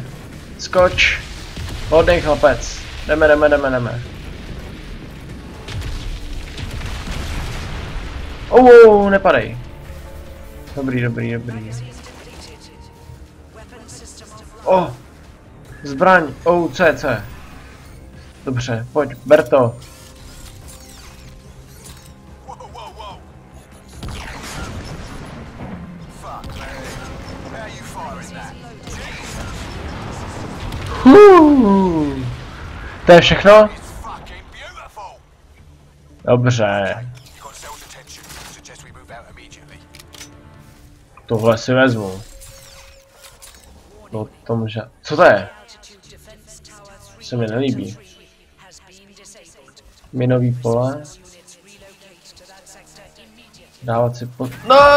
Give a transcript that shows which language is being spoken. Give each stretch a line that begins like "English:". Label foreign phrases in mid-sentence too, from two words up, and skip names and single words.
Czech: Skoč. Hodnej chlapec. Jdeme. Nepadej. Dobrý. Zbraň. C. Dobře, pojď, ber to.
English: Whoa. Fuck, man. How are you firing that?
Czech: To je všechno?
English: It's fucking beautiful.
Czech: Dobře.
English: You got Cell's attention. Suggest we move out immediately.
Czech: Tohle si vezmu. No tom, že... Co to je? Se mi nelíbí. Minový pole. Dávat si pod... No!